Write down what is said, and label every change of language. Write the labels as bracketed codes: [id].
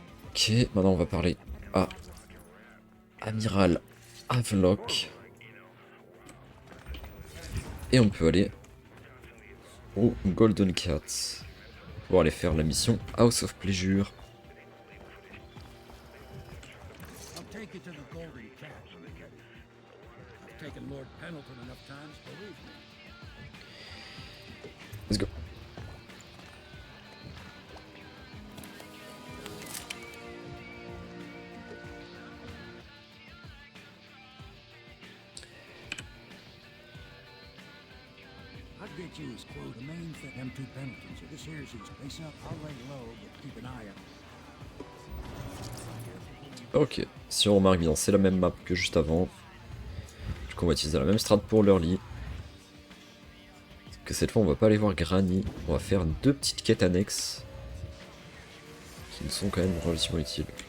[fr] Ok, maintenant on va parler à Amiral Havelock. Et on peut aller au Golden Cat pour aller faire la mission House of Pleasure. [en] I'll take you to the Golden Cat when we're ready. I've taken Lord Pendleton enough times, believe me. Let's go. I'll get you his quote. The main thing, them two Pendletons. So this here's his face up. I'll lay low, but keep an eye out. [fr] Ok, si on remarque bien, c'est la même map que juste avant. Du coup, on va utiliser la même strat pour l'early. Que cette fois, on va pas aller voir Granny. On va faire deux petites quêtes annexes qui nous sont quand même relativement utiles.